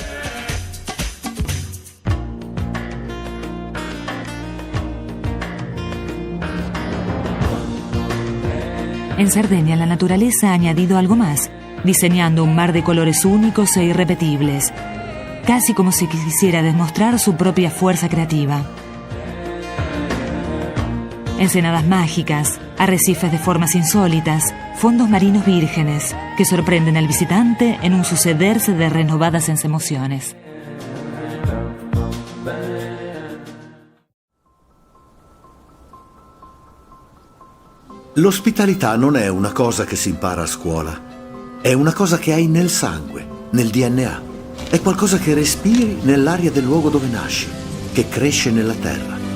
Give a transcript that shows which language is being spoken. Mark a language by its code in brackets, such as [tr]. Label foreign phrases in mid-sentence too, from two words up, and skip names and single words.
[es] En Cerdeña, la naturaleza ha añadido algo más, diseñando un mar de colores únicos e irrepetibles, casi como si quisiera demostrar su propia fuerza creativa. Ensenadas mágicas, arrecifes de formas insólitas, fondos marinos vírgenes, que sorprenden al visitante en un sucederse de renovadas emociones. [it] L'ospitalità non è una cosa che si impara a scuola, è una cosa che hai nel sangue, nel DNA. È qualcosa che respiri nell'aria del luogo dove nasci, che cresce nella terra.